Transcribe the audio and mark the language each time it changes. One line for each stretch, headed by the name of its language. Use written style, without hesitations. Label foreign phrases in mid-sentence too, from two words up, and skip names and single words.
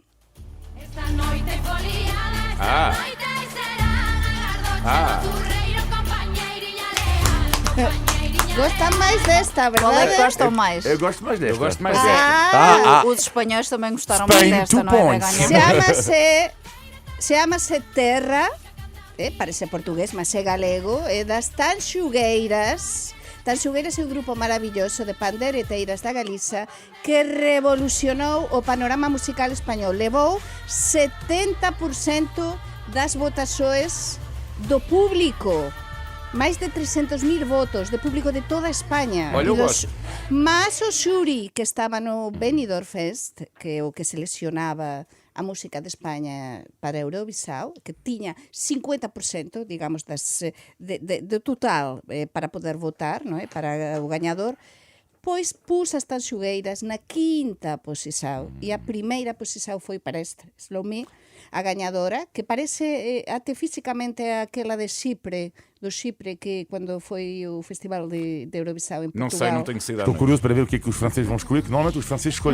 Portuguese: Gostam mais desta, verdade? Qual é que gostam mais? Eu gosto mais desta. Eu gosto mais desta. Os espanhóis também gostaram Spain, mais desta, 2 não é, points. Begonha? Chama-se Terra, parece português, mas é galego, é das Tanxugueiras. Tanxugueiras é um grupo maravilloso de pandeireteiras da Galiza que revolucionou o panorama musical español. Levou 70% das votações do público. Mais de 300.000 votos de público de toda a Espanha. Olha, eu gosto.
Galician: Mas o xuri que estaba no Benidorm Fest, que é o que seleccionaba a música de Espanha para Eurovisão, que tiña 50%, digamos, do total para poder votar, non é? Para o gañador, pois pus as Tanxugueiras na quinta posição. E a primeira posição foi para este Slomé, a gañadora, que parece até fisicamente aquela de Chipre, do Chipre, que quando foi o festival de Eurovisão em Portugal.
Portuguese: Não sei, não tenho cidade. Estou curioso para ver o que é que os franceses vão escolher, que normalmente os franceses escolhem